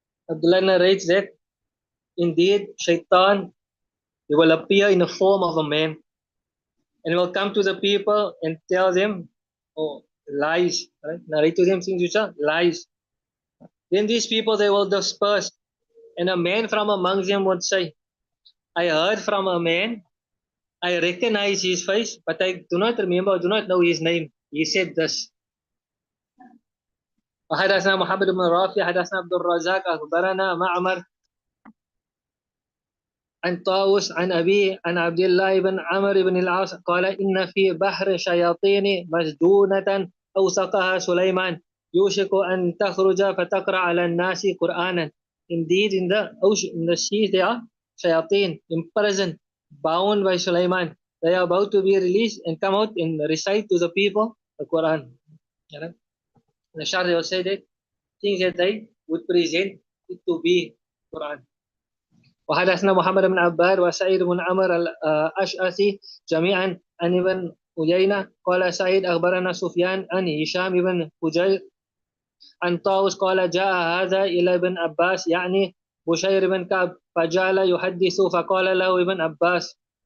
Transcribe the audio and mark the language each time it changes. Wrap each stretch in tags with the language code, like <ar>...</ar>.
<en>Abdullah narrates that indeed Shaitan, he will appear in the form of a man and will come to the people and tell them lies, right? Narrate to them things which are lies. Then these people, they will disperse, and a man from amongst them would say, I heard from a man, I recognize his face, but I do not remember, do not know his name. He said this.</en> <ar>وحدثنا محمد بن رافع حدثنا عبد الرزاق أخبرنا معمر عن طاووس عن أبي عن عبد الله بن عمرو بن العاص قال إن في بحر شياطين مسجونة أوثقها سليمان يوشك أن تخرج فتقرأ على الناس قرآنا.</ar> <en>Indeed, in the sea there are shayateen imprisoned, bound by Sulaiman. They are about to be released and come out and recite to the people the Quran. The Shah will say that things that they would present it to be Quran.</en> <ar>وحدثنا محمد بن عباد وسعيد بن عمر الأشعثي جميعا عن ابن عيينة قال سعيد أخبرنا سفيان عن هشام بن حجير عن طاووس قال جاء هذا إلى ابن عباس يعني بشير بن كعب فجعل يحدث فقال له ابن عباس</ar>